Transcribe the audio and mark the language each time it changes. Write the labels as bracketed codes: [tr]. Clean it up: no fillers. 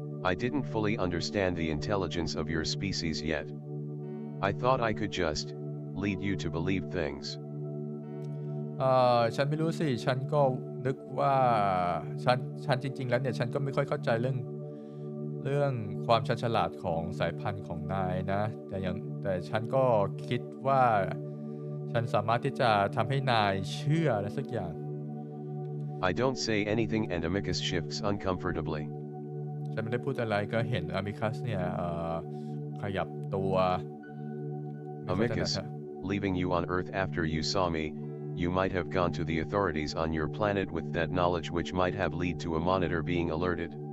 [en] I didn't fully understand the intelligence of your species yet. I thought I could just lead you to believe things. [th] ฉันไม่รู้สิฉันก็นึกว่าฉันจริงๆแล้วเนี่ยฉันก็ไม่ค่อยเข้าใจเรื่องความฉลาดของสายพันธุ์ของนายนะแต่ฉันก็คิดว่าฉันสามารถที่จะทำให้นายเชื่ออะไรสักอย่าง [en] I don't say anything and Amicus shifts uncomfortably. [th] ฉันไม่ได้พูดอะไรก็เห็นอามิคัสเนี่ยขยับตัว [en] Amicus, leaving you on Earth after you saw me, you might have gone to the authorities on your planet with that knowledge which might have led to a monitor being alerted.